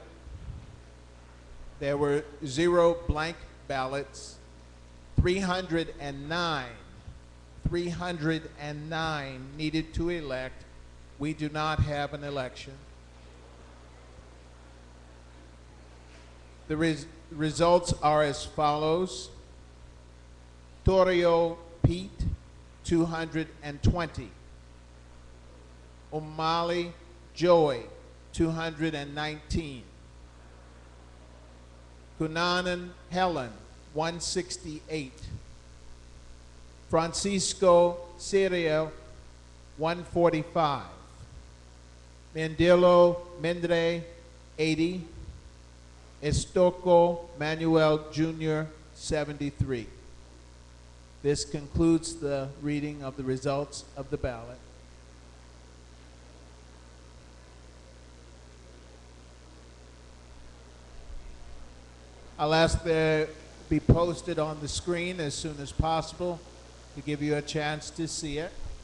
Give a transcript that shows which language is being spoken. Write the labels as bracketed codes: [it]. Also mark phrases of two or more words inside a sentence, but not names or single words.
[en] There were 0 blank ballots. 309 needed to elect. We do not have an election. The results are as follows. Torrio Pete, 220. O'Malley Joey, 219. Cunanan Helen, 168. Francisco Sirio, 145. Mendilo Mendre, 80. Estocco Manuel Jr., 73. This concludes the reading of the results of the ballot. I'll ask that be posted on the screen as soon as possible to give you a chance to see it.